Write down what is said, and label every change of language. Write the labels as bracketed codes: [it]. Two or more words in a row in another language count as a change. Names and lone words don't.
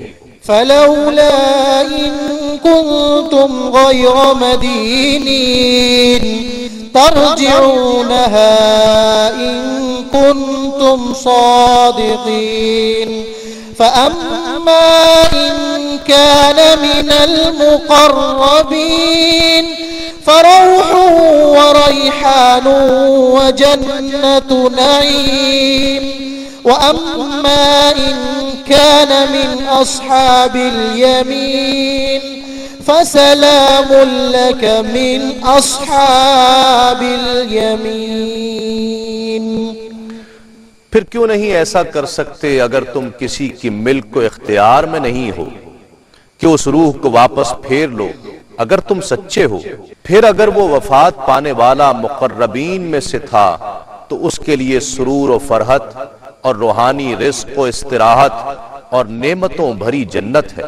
[ar] فلولا إن كنتم غير مدينين ترجعونها إن كنتم صادقين فأما إن كان من المقربين فروح وريحان وجنة نعيم وأما إن كان من أصحاب اليمين فسلام لك من أصحاب اليمين. [ur] پھر کیوں نہیں ایسا کر سکتے اگر تم کسی کی ملک کو اختیار میں نہیں ہو کہ اس روح کو واپس پھیر لو اگر تم سچے ہو. پھر اگر وہ وفات پانے والا مقربین میں سے تھا تو اس کے لیے سرور اور فرحت اور روحانی رزق و استراحت اور نعمتوں بھری جنت ہے.